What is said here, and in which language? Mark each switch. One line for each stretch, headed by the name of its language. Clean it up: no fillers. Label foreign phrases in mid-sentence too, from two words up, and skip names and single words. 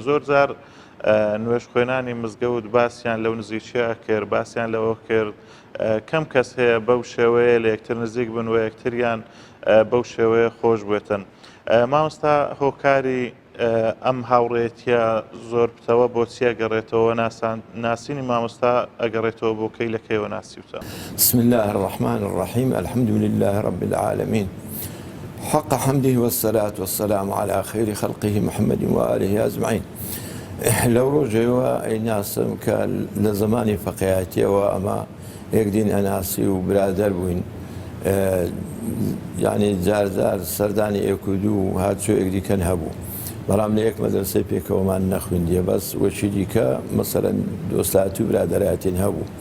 Central Kurdish: زۆر جار نوێژ خوێنانی مزگەوت باسییان لەو نزیکیە کرد، باسییان لەوە کرد کەم کەس هەیە بەو شێوەیە لە یەکتر نزیک بن و یەکتریان بەو شێوەیە خۆش بێتن. مامۆستا هۆکاری ئەم هاوڕێتیە زۆر بتەوە بۆ چیە گەڕێتەوە، ناسینی مامۆستا ئەگەڕێتەوە بۆ کەی لە کەیەوە ناسیوتە؟
Arabic: بسم الله الرحمن الرحيم الحمد لله رب العالمين حق حمده والصلاة والسلام على خير خلقه محمد وآله أجمعين.
Central Kurdish: لەو ڕۆژەوە ئەیناسم کە لە زمانی فەقیهەتیەوە ئەمە یەکدین ئەناسی و برادەر بووین، یعنی جارجار سەردانی ئێک و دوو هاتچۆ یەکدیکەن هەبوو، بەڵام لە یەک مەدرسەی پێکەوەمان نەخوێندیە، بەس وەچی دیکە مەسەلەن دۆستاتی و برادەرایەتین هەبوو.